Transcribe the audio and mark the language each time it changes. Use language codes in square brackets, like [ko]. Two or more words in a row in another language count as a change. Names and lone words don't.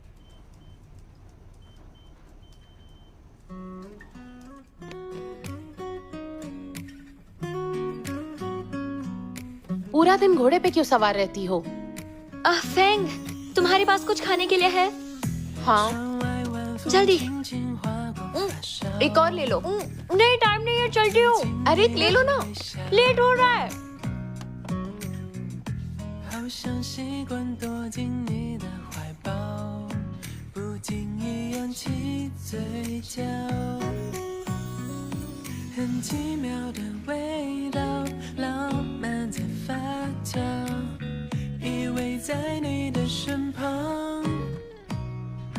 [hi] पूरा दिन घोड़े पे क्यों सवार रहती हो? फेंग, तुम्हारे पास कुछ खाने के लिए है? हाँ, जल्दी। एक और ले लो। नहीं, टाइम नहीं है, चलती हूँ। अरे ले लो ना, लेट हो रहा है। [zh] 好像习惯躲进你的怀抱，不经意扬起嘴角，很奇妙的味道，浪漫在发酵，依偎在你的身旁，